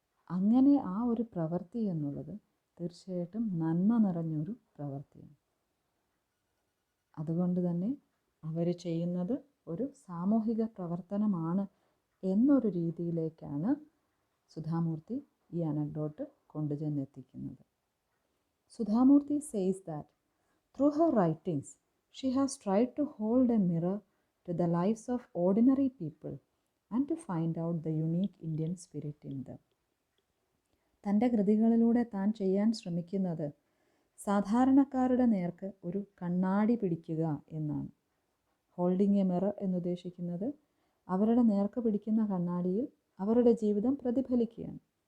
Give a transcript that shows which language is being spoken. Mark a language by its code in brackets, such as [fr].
[ml] അങ്ങനെ ആ ഒരു പ്രവൃത്തി എന്നുള്ളത് തീർച്ചയായിട്ടും നന്മ നിറഞ്ഞൊരു പ്രവൃത്തിയാണ്. അതുകൊണ്ട് തന്നെ അവർ ചെയ്യുന്നത് ഒരു സാമൂഹിക പ്രവർത്തനമാണ് എന്നൊരു രീതിയിലേക്കാണ് സുധാമൂർത്തി ഈ anecdote കൊണ്ടുചെന്നെത്തിക്കുന്നത്. [en] Sudha Murty says that through her writings she has tried to hold a mirror to the lives of ordinary people and to find out the unique Indian spirit in them. [ml] തൻ്റെ കൃതികളിലൂടെ താൻ ചെയ്യാൻ ശ്രമിക്കുന്നത് സാധാരണക്കാരുടെ നേർക്ക് ഒരു കണ്ണാടി പിടിക്കുക എന്നാണ്. ഹോൾഡിങ് എ മിറർ എന്നുദ്ദേശിക്കുന്നത് അവരുടെ നേർക്ക് പിടിക്കുന്ന കണ്ണാടിയിൽ അവരുടെ ജീവിതം പ്രതിഫലിക്കുകയാണ്.